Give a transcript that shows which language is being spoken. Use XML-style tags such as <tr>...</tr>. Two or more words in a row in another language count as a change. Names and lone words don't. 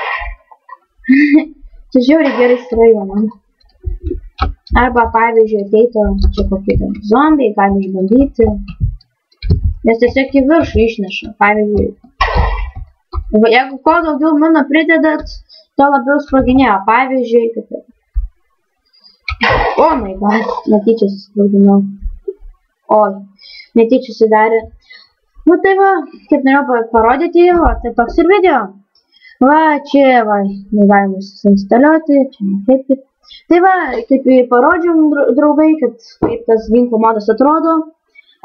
<lt>Čia žiauriai gerai skraido, man. Arba, pavyzdžiui, ateitų čia kokie zombiai, gali išbandyti. Nes tiesiog į viršų išneša, pavyzdžiui. Jeigu kuo daugiau minų pridedat, to labiau sproginėjo. Pavyzdžiui, kad...</lt> <en>Oh my god,</en> <lt>netyčia susprogdinau. Oi, netyčia sudarė. Tai va, kaip norėjau parodyti, va, tai toks ir video. Va, čia, va, negalime susinstaliuoti, čia netaip. Tai va, kaip parodžiau, draugai, kad kaip tas ginklo modas atrodo.</lt>